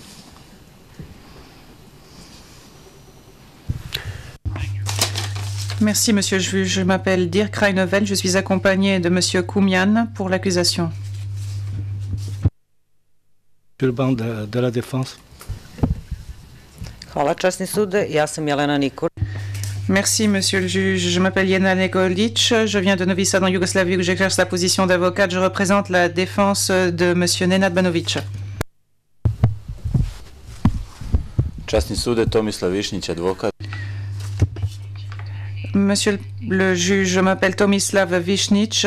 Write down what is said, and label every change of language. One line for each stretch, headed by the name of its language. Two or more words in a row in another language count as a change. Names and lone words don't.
French: Merci, monsieur le juge. Je m'appelle Dirk Reinhoven. Je suis accompagné de monsieur Koumian pour l'accusation. Sur le banc de la défense.
Bosnian: Hvala, časni sude. Ja sam Jelena Nikolić.
French: Merci, monsieur le juge. Je m'appelle Jelena Nikolić. Je viens de Novi Sad en Yougoslavie où j'exerce la position d'avocate. Je représente la défense de monsieur Nenad Banović.
Bosnian: Časni sude, Tomislav Višnić,
French: avocat. Monsieur le juge, je m'appelle Tomislav Višnić.